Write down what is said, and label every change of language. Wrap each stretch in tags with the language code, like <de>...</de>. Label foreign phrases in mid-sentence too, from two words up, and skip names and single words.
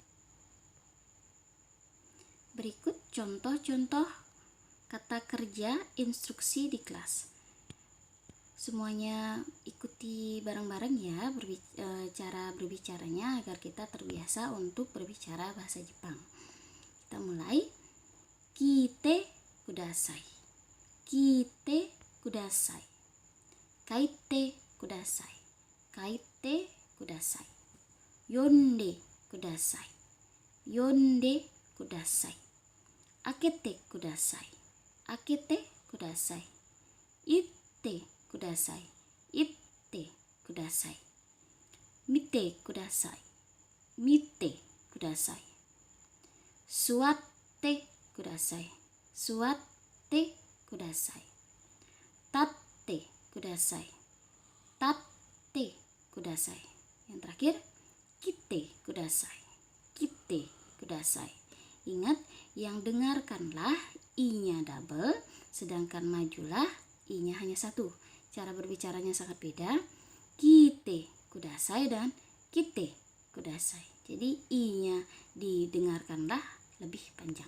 <id>Berikut contoh-contoh kata kerja instruksi di kelas. Semuanya ikuti bareng-bareng ya cara berbicaranya agar kita terbiasa untuk berbicara bahasa Jepang. Kita mulai.</id> <ja>来てください。来てください. 書いてください。書いてください. 読んでください。読んでください. 開けてください。開けてください. 言ってください。言ってください. 見てください。見てください. 座ってください。座ってください. 立ってください。立ってください.</ja> <id>Yang terakhir,</id> <ja>来てください. 来てください.</ja> <id>Ingat, yang dengarkanlah i-nya double, sedangkan majulah i-nya hanya satu. Cara berbicaranya sangat beda.</id> <ja>来てください</ja> <id>dan</id> <ja>来てください.</ja> <id>Jadi i-nya didengarkanlah lebih panjang.</id>